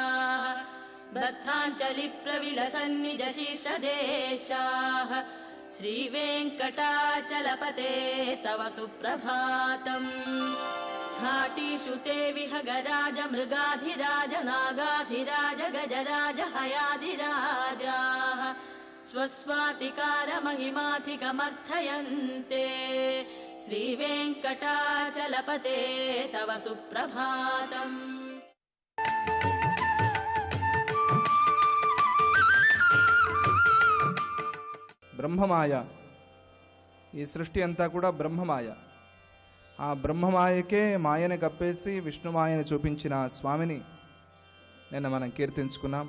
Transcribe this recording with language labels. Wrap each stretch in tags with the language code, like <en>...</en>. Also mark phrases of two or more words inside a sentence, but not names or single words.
<sa>बद्धाञ्जलि प्रविलसन्निज शीर्षदेशाः श्रीवेङ्कटाचलपते तव सुप्रभातम् घाटीषु ते विहगराज मृगाधिराज नागाधिराज गजराज हयाधिराजाः स्वस्वातिकार महिमाधिकमर्थयन्ते श्रीवेङ्कटाचलपते तव सुप्रभातम्।</sa> <te>బ్రహ్మమాయ, ఈ సృష్టి అంతా కూడా బ్రహ్మమాయ. ఆ బ్రహ్మమాయకే మాయను కప్పేసి విష్ణుమాయను చూపించిన స్వామిని నిన్న మనం కీర్తించుకున్నాం.</te>